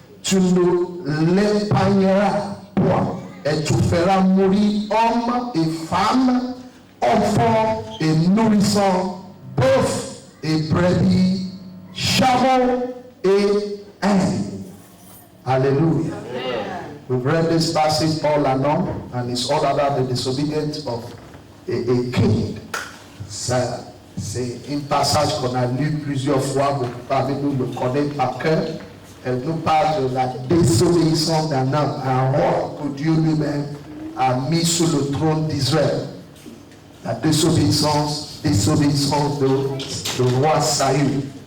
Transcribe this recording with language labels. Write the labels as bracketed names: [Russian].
[French] Tu ne l'épargneras point et tu feras mourir hommes et femmes, enfants et nourrissants, bœufs et brebis, chameaux et ânes. Hallelujah. [English] We've read this passage all along, and it's all about the disobedience of a king. [French] C'est un passage qu'on a lu plusieurs fois, beaucoup parmi nous le connaissent par cœur. Elle nous parle de la désobéissance d'un homme, un roi que Dieu lui-même a mis sur le trône d'Israël. La désobéissance de roi Saül.